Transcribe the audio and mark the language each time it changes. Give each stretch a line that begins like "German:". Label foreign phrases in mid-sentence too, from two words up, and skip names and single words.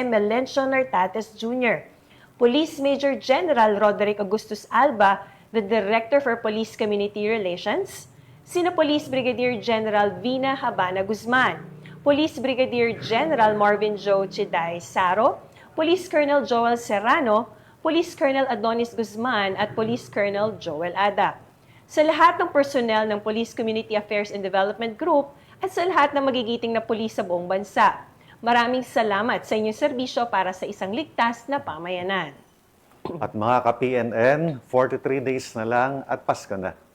English: Melencio Nartates Jr., Police Major General Roderick Augustus Alba, the Director for Police Community Relations,
Filipino: sina Police Brigadier General Vina Habana Guzman, Police Brigadier General Marvin Joe Chiday Saro, Police Colonel Joel Serrano, Police Colonel Adonis Guzman at Police Colonel Joel Ada. Sa lahat ng personnel ng Police Community Affairs and Development Group at sa lahat ng magigiting na pulis sa buong bansa, maraming salamat sa inyong serbisyo para sa isang ligtas na pamayanan. At mga ka-PNN, 43 days na lang at Pasko na.